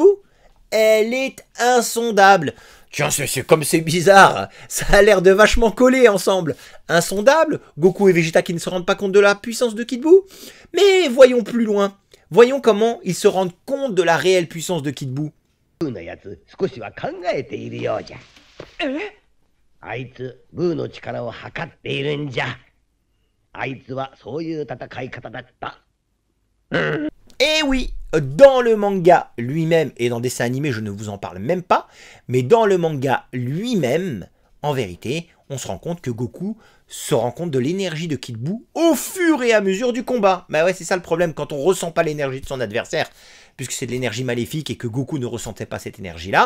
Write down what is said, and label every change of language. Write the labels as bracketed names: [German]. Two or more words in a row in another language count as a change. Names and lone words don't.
[French] Elle est insondable. Tiens, c'est comme c'est bizarre. Ça a l'air de vachement coller ensemble. Insondable, Goku et Vegeta qui ne se rendent pas compte de la puissance de Kid Buu. Mais voyons plus loin. Voyons comment ils se rendent compte de la réelle puissance de Kid Buu. [Japanese] のやつ少しは考えているようじゃ。あいつブーの力を測っているんじゃ。あいつはそういう戦い方だった。 [French] Et oui, dans le manga lui-même et dans le dessin animé, je ne vous en parle même pas, mais dans le manga lui-même, en vérité, on se rend compte que Goku se rend compte de l'énergie de Kid Buu au fur et à mesure du combat. Bah ouais, c'est ça le problème quand on ressent pas l'énergie de son adversaire, puisque c'est de l'énergie maléfique et que Goku ne ressentait pas cette énergie-là.